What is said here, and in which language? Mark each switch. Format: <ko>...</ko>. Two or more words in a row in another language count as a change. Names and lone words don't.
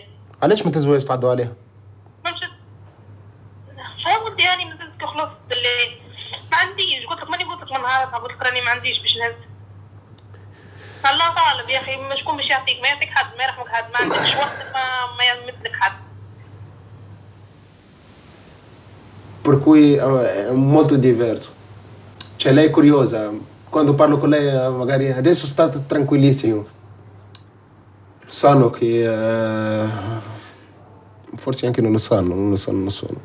<ar>علاش ما تزوجش تعدوا عليها؟ ما مشيت. يا ولدي هاني نزلت خلصت اللي ما عنديش، قلت لك ماني قلت لك من نهارتها قلت لك راني ما عنديش باش نهز. الله غالب يا أخي، شكون باش يعطيك؟ ما يعطيك حد، ما يرحمك حد، ما عندكش وقت ما يمثلك حد.</ar> <it>Per cui è molto diverso. Cioè lei è curiosa, quando parlo con lei magari adesso sta tranquillissimo. Sanno che forse anche non lo sanno nessuno.</it>